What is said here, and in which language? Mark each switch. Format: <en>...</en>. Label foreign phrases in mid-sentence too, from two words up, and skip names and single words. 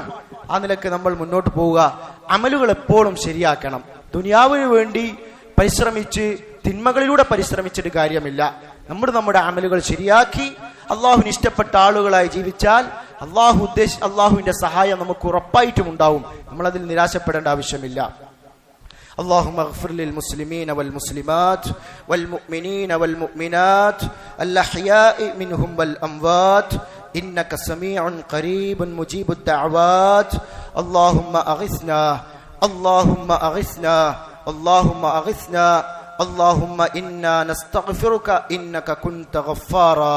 <ml>ആ നിലക്ക് നമ്മൾ മുന്നോട്ട് പോവുക. അമലുകൾ എപ്പോഴും ശരിയാക്കണം. ദുനിയാവിന് വേണ്ടി പരിശ്രമിച്ച് തിന്മകളിലൂടെ പരിശ്രമിച്ചിട്ട് കാര്യമില്ല. നമ്മുടെ അമലുകൾ ശരിയാക്കി അള്ളാഹുവിന് ഇഷ്ടപ്പെട്ട ആളുകളായി ജീവിച്ചാൽ അള്ളാഹുവിന്റെ സഹായം നമുക്ക് ഉറപ്പായിട്ടും ഉണ്ടാവും. നമ്മളതിൽ നിരാശപ്പെടേണ്ട ആവശ്യമില്ല.</ml> <ar>اللهم اغفر للمسلمين والمسلمات والمؤمنين والمؤمنات الأحياء منهم والأموات إنك سميع قريب مجيب الدعوات. اللهم أغثنا اللهم أغثنا اللهم أغثنا اللهم إنا نستغفرك إنك كنت غفارا.</ar>